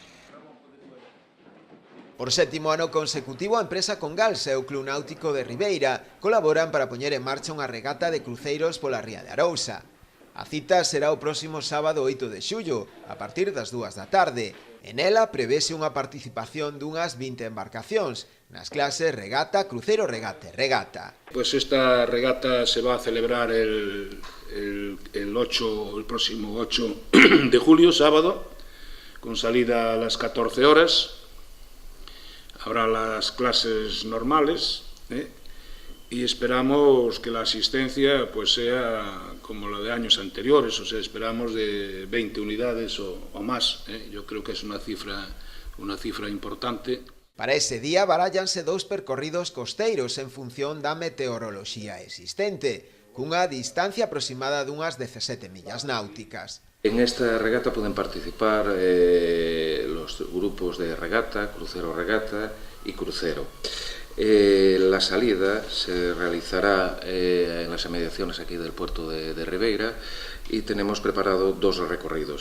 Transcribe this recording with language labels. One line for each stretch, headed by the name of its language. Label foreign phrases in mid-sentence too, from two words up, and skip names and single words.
Galician: Por 7º ano consecutivo, a empresa con Galsa e o Club Náutico de Ribeira colaboran para poñer en marcha unha regata de cruceiros pola ría de Arousa. A cita será o próximo sábado 8 de xullo, a partir das 2 da tarde. En ela prevese unha participación dunhas 20 embarcacións nas clases regata, crucero, regata e regata.
Spanish: Pues esta regata se va a celebrar el próximo 8 de julio, sábado, con salida a las 14 horas. Habrá las clases normales y esperamos que la asistencia pues sea como la de años anteriores, o sea, esperamos de 20 unidades o más. Yo creo que es una cifra importante.
Galician: Para ese día barállanse 2 percorridos costeiros en función da meteoroloxía existente, cunha distancia aproximada dunhas 17 millas náuticas.
Spanish: En esta regata pueden participar los grupos de regata, crucero regata y crucero. La salida se realizará en las inmediaciones aquí del puerto de Ribeira y tenemos preparado 2 recorridos.